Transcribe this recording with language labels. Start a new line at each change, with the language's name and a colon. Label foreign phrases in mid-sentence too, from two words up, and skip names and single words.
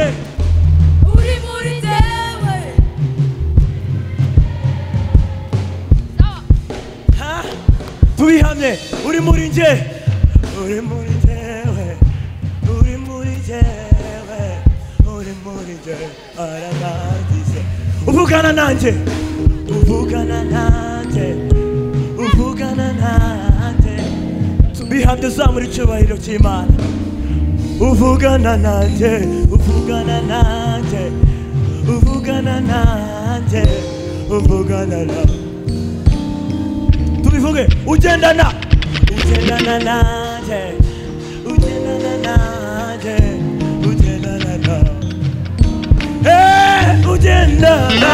Rundi: Uri muri jewe, tubihamye, uri muri je, uri muri jewe, uri muri jewe, uri muri je arampagije.
Kinyarwanda: uvugana nanjye, uvugana nanjye, uvugana nanjye, tubihamye uzamura icyubahiro cy'Imana. uvugana nanjye, uvugana nanjye, uvugana nanjye, uvugana nanjye, tubivuge, ugendana nanjye, ugendana nanjye, ugendana nanjye, ugendana